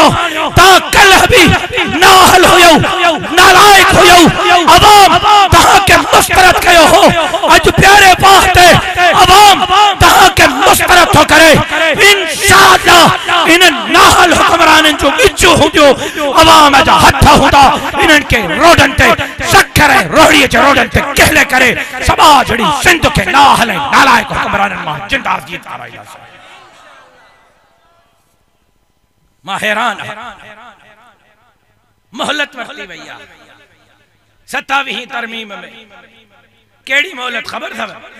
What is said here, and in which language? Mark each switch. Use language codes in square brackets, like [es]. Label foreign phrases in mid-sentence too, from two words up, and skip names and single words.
[sd] तव्हां कल्ह बि नाहल हुयो, नालायक हुयो, अवाम तव्हांखे मुस्तरद कयो हो। अॼु प्यारे बाह ते अवाम तव्हांखे मुस्तरद थो करे। इंशाअल्लाह इन नाहल हुक्मराननि जो विचो हूंदो, अवाम जा हथ हूंदा, इन्हनि खे रोडनि ते शक्कर ऐं रोड़ीअ जे रोडनि ते कहले करे सभा जड़ी सिंध खे नाहल ऐं नालायक हुक्मराननि मां जिंदागी ताराईंदासीं। मां हैरान मोहलत वरती वई आहे 27 तरमीम में। केड़ी मोहलत खबर अथव?